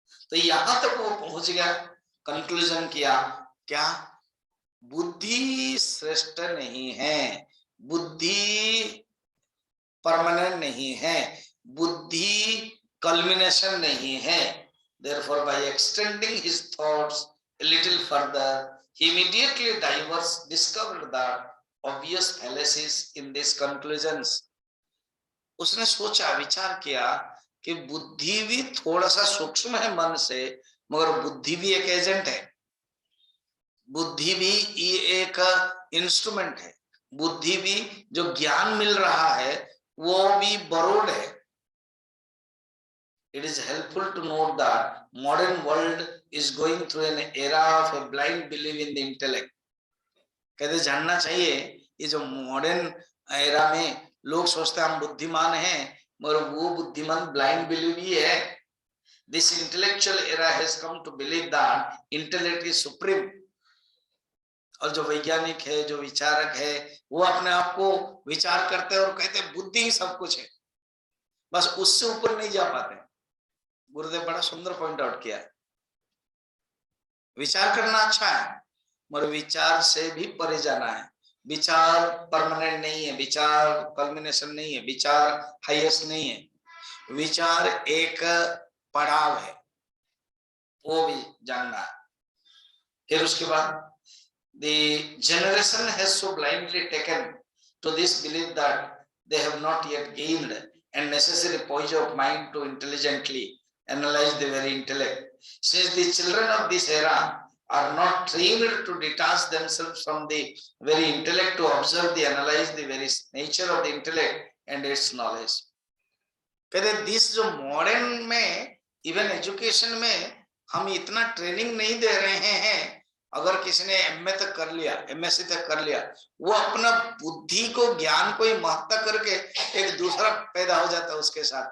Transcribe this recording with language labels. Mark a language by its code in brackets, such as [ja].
[hi] तो यहां तक वो पहुंच गया, कंक्लूजन किया क्या, बुद्धि श्रेष्ठ नहीं है, बुद्धि परमानेंट नहीं है, बुद्धि कल्मिनेशन नहीं है। [en] Therefore, by extending his thoughts a little further, he immediately discovered the obvious fallacies in these conclusions. [hi] उसने सोचा, विचार किया कि बुद्धि भी थोड़ा सा सूक्ष्म है मन से, मगर बुद्धि भी एक एजेंट है, बुद्धि भी एक इंस्ट्रूमेंट है, बुद्धि भी जो ज्ञान मिल रहा है वो भी बरोड है। [en] It is helpful to note that modern world is going through an era of a blind belief in the intellect. [hi] कहते जानना चाहिए ये जो मॉडर्न एरा में लोग सोचते हैं हम बुद्धिमान हैं, मगर वो बुद्धिमान ब्लाइंड बिलीव ही है। [en] This intellectual era has come to believe that intellect is supreme. [hi] और जो वैज्ञानिक है, जो विचारक है, वो अपने आप को विचार करते हैं और कहते हैं बुद्धि ही सब कुछ है, बस उससे ऊपर नहीं जा पाते। गुरुदेव बड़ा सुंदर पॉइंट आउट किया है, विचार करना अच्छा है मगर विचार से भी परे जाना है। विचार परमानेंट नहीं है, विचार कल्मिनेशन नहीं है, विचार हाईएस्ट नहीं है, विचार एक पड़ाव है, वो भी जानना है। फिर उसके बाद [en] the generation has so blindly taken to this belief that they have not yet gained and necessary poise of mind to intelligently analyze the very intellect. Since the children of this era are not trained to detach themselves from the very intellect to observe the analyze the very nature of the intellect and its knowledge. [hi] कहते this जो modern में even education में हम इतना training नहीं दे रहे हैं। अगर किसी ने एमए तक कर लिया, एमएससी तक कर लिया, वो अपना बुद्धि को, ज्ञान को ही महत्ता करके एक दूसरा पैदा हो जाता है उसके साथ।